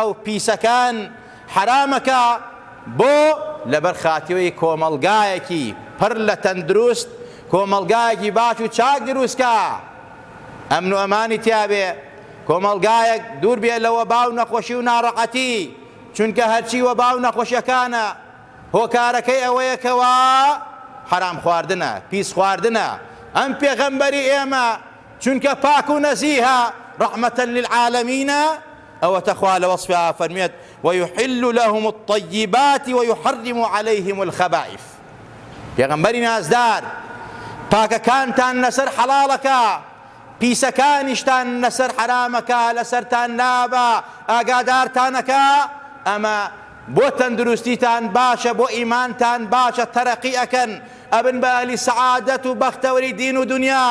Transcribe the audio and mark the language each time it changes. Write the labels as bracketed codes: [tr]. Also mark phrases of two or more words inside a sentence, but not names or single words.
[ckb] و پیسەکان حرامەکە، بۆ لەبەر خاتیۆی کۆمەڵگایەکی پڕ لە تەندروست، کۆمەڵگایەکی باش و چاک دروستکە، ئەمن و ئەمانی تیابێ، کۆمەڵگایەک دوور بێ لەوە باو نەخۆشی و ناڕەحەتی، چونکە هەرچی وە باو نەخۆشیەکانە هۆکارەکەی ئەوەیەکەوە حرام خواردنە، پیس خواردنە. ئەم پێغەمبەری ئێمە چونکە پاک و نەزیهە [ar] ڕەحمەتەن للعالەمینە [ckb] ئەوە تەخوا لە وەصفها فەرمێت [ar] ويحل لهم الطيبات ويحرم عليهم الخبائث. [ckb] پێغەمبەری نازدار پاکەکانتان لەسەر حەڵاڵەکە، پیسەکانیشتان لەسەر حرامەکە، لەسەرتان نابە، ئاگادارتانەکە. ئەمە بۆ تەندروستیتان باشە، بۆ ئیمانتان باشە، تەرەقی ئەکەن، ئەبن بە ئەهلی سەعادەت و بەختەوەری دین و دنیا.